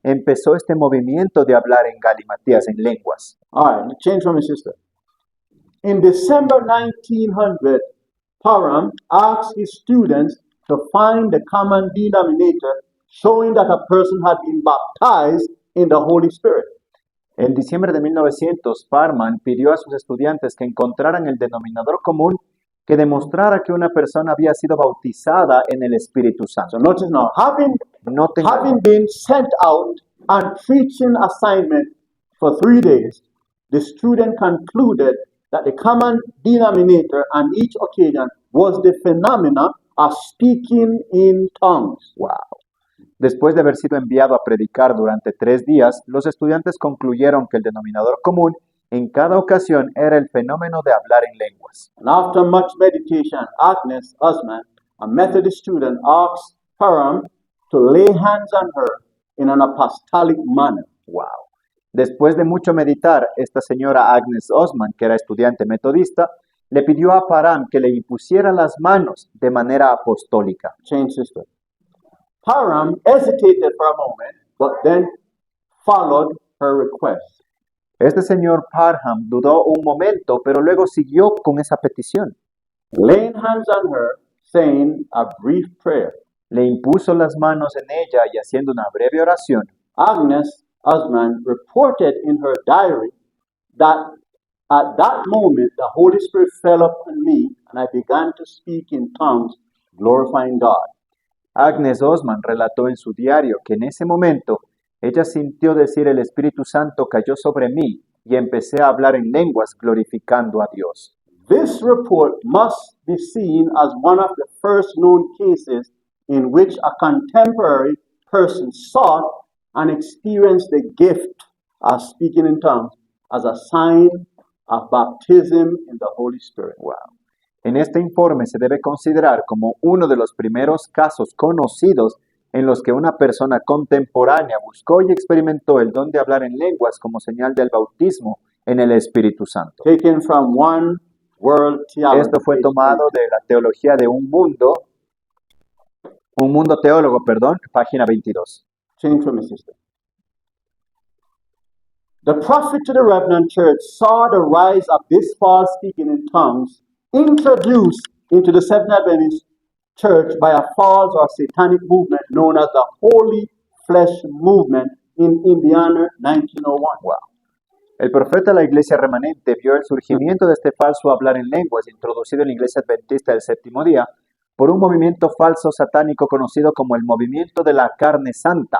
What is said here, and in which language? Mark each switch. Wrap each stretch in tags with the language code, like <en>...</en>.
<es>empezó este movimiento de hablar en galimatías, en lenguas.</es> <en>All right, change from his sister. In December 1900, Parham asked his students to find the common denominator showing that a person had been baptized in the Holy Spirit.</en> <es>En diciembre de 1900, Parham pidió a sus estudiantes que encontraran el denominador común que demostrara que una persona había sido bautizada en el Espíritu Santo.</es> <en>So notice now,</en> <es>Noten</es> <en>having been sent out on preaching assignment for 3 days, the student concluded that the common denominator on each occasion was the phenomena of speaking in tongues. Wow.</en> <es>Después de haber sido enviado a predicar durante 3 días, los estudiantes concluyeron que el denominador común en cada ocasión era el fenómeno de hablar en lenguas.</es> <en>And after much meditation, Agnes Osman, a Methodist student, asked Parham to lay hands on her in an apostolic manner. Wow.</en> <es>Después de mucho meditar, esta señora Agnes Osman, que era estudiante metodista, le pidió a Parham que le impusiera las manos de manera apostólica.</es> <en>Change sister. Parham hesitated for a moment, but then followed her request.</en> <es>Este señor Parham dudó un momento, pero luego siguió con esa petición.</es> <en>Laying hands on her, saying a brief prayer.</en> <es>Le impuso las manos en ella y haciendo una breve oración.</es> <en>Agnes Osman reported in her diary that at that moment the Holy Spirit fell upon me and I began to speak in tongues glorifying God.</en> <es>Agnes Osman relató en su diario que en ese momento ella sintió decir el Espíritu Santo cayó sobre mí y empecé a hablar en lenguas glorificando a Dios.</es> <en>This report must be seen as one of the first known cases in which a contemporary person sought and experienced the gift of speaking in tongues as a sign of baptism in the Holy Spirit. Wow.</en> <es>En este informe se debe considerar como uno de los primeros casos conocidos en los que una persona contemporánea buscó y experimentó el don de hablar en lenguas como señal del bautismo en el Espíritu Santo.</es> <en>Taken from One World Theology.</en> <es>Esto fue tomado de la teología de un mundo teólogo, página 22.</es> <en>Change for me, sister. The prophet to the Revenant Church saw the rise of this false speaking in tongues introduced into the Seventh Adventist Church by a false or satanic movement known as the Holy Flesh Movement in Indiana, 1901. Wow.</en> <es>El profeta de la iglesia remanente vio el surgimiento de este falso hablar en lenguas introducido en la iglesia adventista del séptimo día por un movimiento falso satánico conocido como el movimiento de la carne santa.</es>